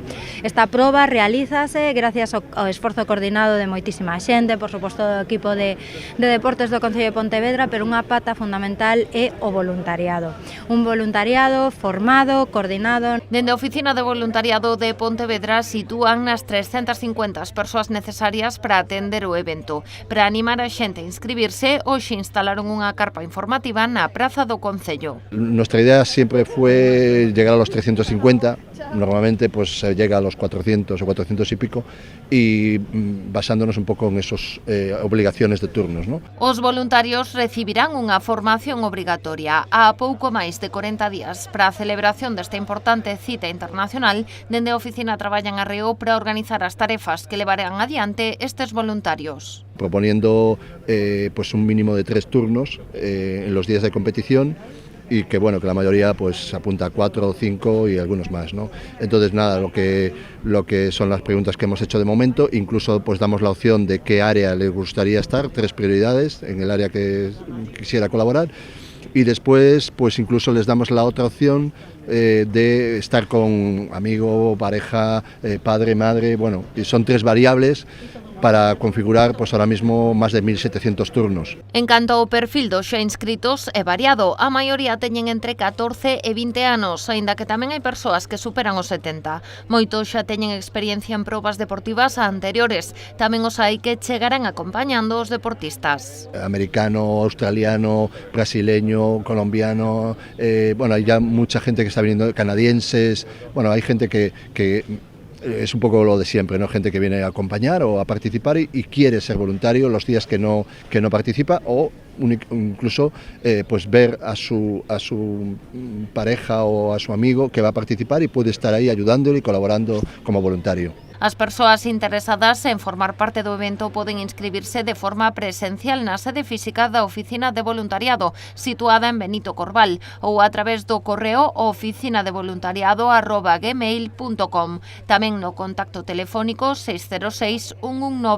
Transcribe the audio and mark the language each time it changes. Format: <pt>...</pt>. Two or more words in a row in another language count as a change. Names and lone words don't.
<gl>Esta proba realízase gracias ao esforzo coordinado de moitísima xente, por suposto do equipo de deportes do Concello de Pontevedra, pero unha pata fundamental é o voluntariado. Un voluntariado formado, coordinado. Dende a Oficina de Voluntariado de Pontevedra sitúan nas 350 as persoas necesarias para atender o evento. Para animar a xente a inscribirse, hoxe instalaron unha carpa informativa na Praza do Concello.</gl> <es>Nuestra idea siempre fue llegar a los 350, normalmente pues se llega a los 400 o 400 y pico, y basándonos un poco en esas obligaciones de turnos, ¿no?</es> <gl>Os voluntarios recibirán unha formación obrigatoria a pouco máis de 40 días. Para a celebración desta importante cita internacional, dende a oficina traballan arreo para organizar as tarefas que levarán adiante estes voluntarios.</gl> <es>Proponiendo pues un mínimo de 3 turnos en los días de competición, y que bueno, que la mayoría pues apunta a 4 o 5 y algunos más, ¿no? Entonces nada, lo que son las preguntas que hemos hecho de momento, incluso pues damos la opción de qué área les gustaría estar, 3 prioridades en el área que quisiera colaborar, y después pues incluso les damos la otra opción de estar con amigo, pareja, padre, madre, bueno, y son 3 variables para configurar pues ahora mismo máis de 1.700 turnos.</es> <gl>En canto ao perfil dos xa inscritos, é variado. A maioría teñen entre 14 e 20 anos, aínda que tamén hai persoas que superan os 70. Moitos xa teñen experiencia en probas deportivas anteriores. Tamén os hai que chegarán acompañando os deportistas.</gl> <es>Americano, australiano, brasileño, colombiano, bueno, hay ya mucha gente que está viniendo, canadienses, bueno, hay gente que es un poco lo de siempre, ¿no? Gente que viene a acompañar o a participar y quiere ser voluntario los días que no participa, o incluso pues ver a su pareja o a su amigo que va a participar y puede estar ahí ayudándole y colaborando como voluntario.</es> <gl>As persoas interesadas en formar parte do evento poden inscribirse de forma presencial na sede física da Oficina de Voluntariado, situada en Benito Corval, ou a través do correo oficinadevoluntariado@gmail.com. Tamén no contacto telefónico 606 119 915.</gl>